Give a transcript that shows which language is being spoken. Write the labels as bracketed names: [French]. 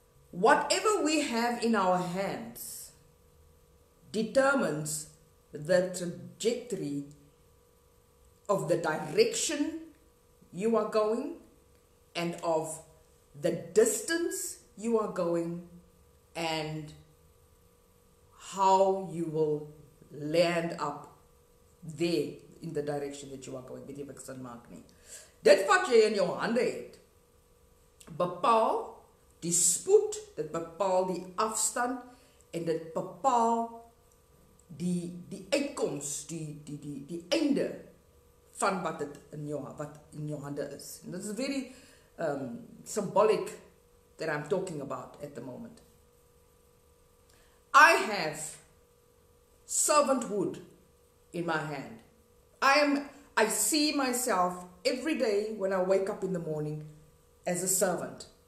[English] Whatever we have in our hands determines the trajectory of the direction you are going and of the distance you are going and how you will land up there in the direction that you are going. [Afrikaans] Weet jy wat ek sin maak nie? Dit wat jy in jou hande het, bepaal die spoed, dit bepaal die afstand en dit bepaal die uitkoms, die einde van wat in jou hande is. [English] And this is very symbolic that I'm talking about at the moment. I have servanthood in my hand. I see myself every day when I wake up in the morning as a servant.